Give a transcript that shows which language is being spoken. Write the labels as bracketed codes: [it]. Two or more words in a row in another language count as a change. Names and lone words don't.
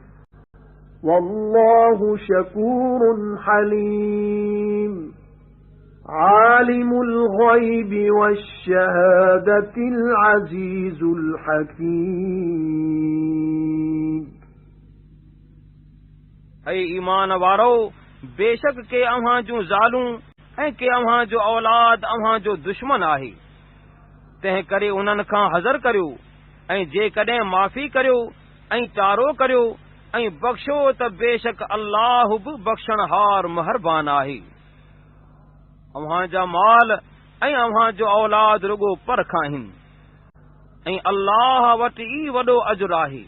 [ar] والله شكور حليم عالم الغيب والشهادة العزيز الحكيم [sd] اي ईमान वारो बेशक के अव्हां जूं ज़ालूं ऐं के अव्हां जो औलाद अव्हां जो दुश्मन आहे तंहिं करे उन्हनि खां हज़र करियो ऐं जेकॾहिं माफ़ी करियो ऐं चारो करियो ऐं बख़्शो त बेशक अल्लाह बि बख़्शणहार महरबान आहे अव्हां जा माल ऐं अव्हां जो औलाद रुगो परख आहिनि ऐं अल्लाह वटि ई वॾो अजुर आहे